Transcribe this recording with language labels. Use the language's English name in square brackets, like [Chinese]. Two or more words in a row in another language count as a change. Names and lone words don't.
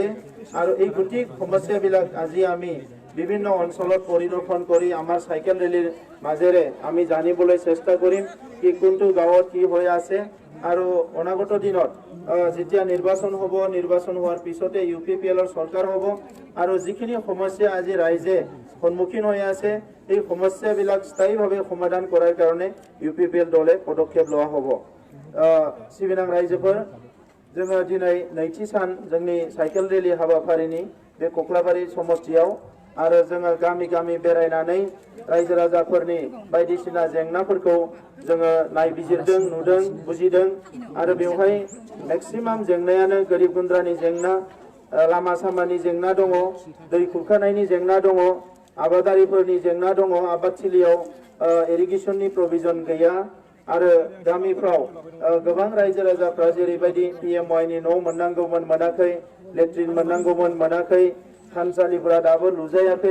[Assamese] আৰু এই গোটেই সমস্যাবিলাক আজি আমি বিভিন্ন অঞ্চলত পৰিদৰ্শন কৰি আমাৰ চাইকেল ৰেলীৰ মাজেৰে আমি জানিবলৈ চেষ্টা কৰিম কি কোনটো গাঁৱত কি হৈ আছে। আৰু অনাগত দিনত যেতিয়া নিৰ্বাচন হ'ব, নিৰ্বাচন হোৱাৰ পিছতে UPPLৰ চৰকাৰ হ'ব আৰু যিখিনি সমস্যা আজি ৰাইজে সন্মুখীন হৈ আছে এই সমস্যাবিলাক স্থায়ীভাৱে সমাধান কৰাৰ কাৰণে UPPL দলে পদক্ষেপ লোৱা হ'ব। [Bodo] सिबिनां रायजोफोर जोङो दिनै नैथि सान जोंनि साइकेल रेली हाबाफारिनि बे कक्लाबारि समष्टियाव आरो जोङो गामि गामि बेरायनानै रायजो राजाफोरनि बायदिसिना जेंनाफोरखौ जोङो नायबिजिरदों, नुदों, बुजिदों आरो बेवहाय मेक्सिमाम जेंनायानो गोरिब गुन्द्रानि जेंना, लामा सामानि जेंना दङ, दै खुरखानायनि जेंना दङ, आबादारिफोरनि जेंना दङ, आबादथिलियाव इरिगेसननि प्रभिजन गैया आरो गामिफ्राव गोबां रायजो राजाफ्रा जेरैबायदि PMYनि न' मोननांगौमोन मोनाखै, लेट्रिन मोननांगौमोन मोनाखै, थानसालिफोरा दाबो लुजायाखै।